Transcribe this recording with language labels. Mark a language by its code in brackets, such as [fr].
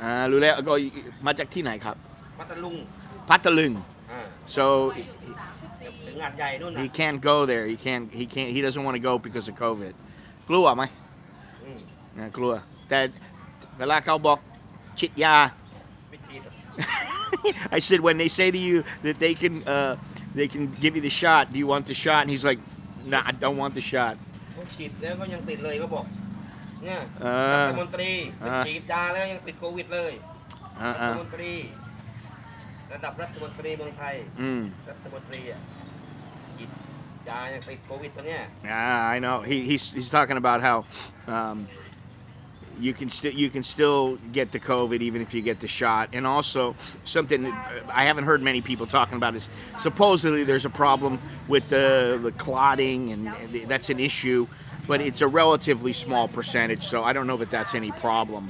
[th] รู้แล้วก็มาจากที่ไหนครับ พัทลุง พัทลุง so ถึงหาดใหญ่นู่นน่ะ [en] he can't go there he doesn't want to go because of COVID [th] กลัวไหมกลัวแต่เวลาเขาบอกฉีดยา ไม่ฉีด [en] I said when they say to you that they can give you the shot, do you want the shot? And he's like, nah, I don't want the shot. [th] เขาฉีดแล้วก็ยังติดเลยเขาบอกเนี่ยรัฐมนตรีฉีดยาแล้วยังติดโควิดเลยรัฐมนตรีระดับรัฐมนตรีเมืองไทยรัฐมนตรีฉีดยายังติดโควิดตัวเนี้ย [en] I know. He's talking about how you can still get the COVID even if you get the shot, and also something that I haven't heard many people talking about is supposedly there's a problem with the clotting, and that's an issue, but it's a relatively small percentage, so I don't know that that's any problem.